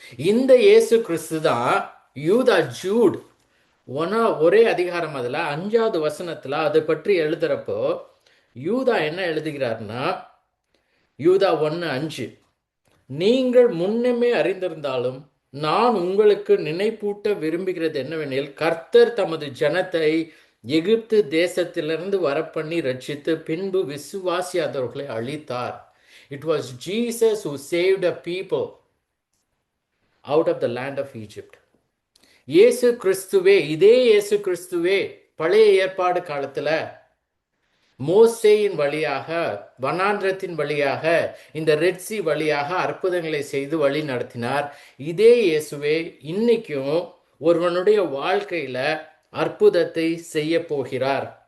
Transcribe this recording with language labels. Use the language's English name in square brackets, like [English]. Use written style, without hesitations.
[Tamil] இந்த இயேசு கிறிஸ்து தான் யூதா ஜூட் ஒரே அதிகாரம் அதுல 5வது வசனத்துல அதை பற்றி எழுதுறப்போ யூதா என்ன எழுதுகிறார்னா, யூதா 1:5, நீங்கள் முன்னமே அறிந்திருந்தாலும் நான் உங்களுக்கு நினைப்பூட்ட விரும்புகிறது என்னவெனில், கர்த்தர் தமது ஜனத்தை எகிப்து தேசத்திலிருந்து வரப்பண்ணி ரட்சித்து பின்பு விசுவாசியாதவர்களை அழித்தார். [English] It was Jesus who saved a people out of the land of Egypt. [Tamil] இயேசு கிறிஸ்துவே, இதே இயேசு கிறிஸ்துவே பழைய ஏற்பாடு காலத்துல மோசேயின் வழியாக, வனாந்திரத்தின் வழியாக, இந்த ரெட் சி வழியாக அற்புதங்களை செய்து வழி நடத்தினார். இதே இயேசுவே இன்னைக்கும் ஒருவனுடைய வாழ்க்கையில அற்புதத்தை செய்ய போகிறார்.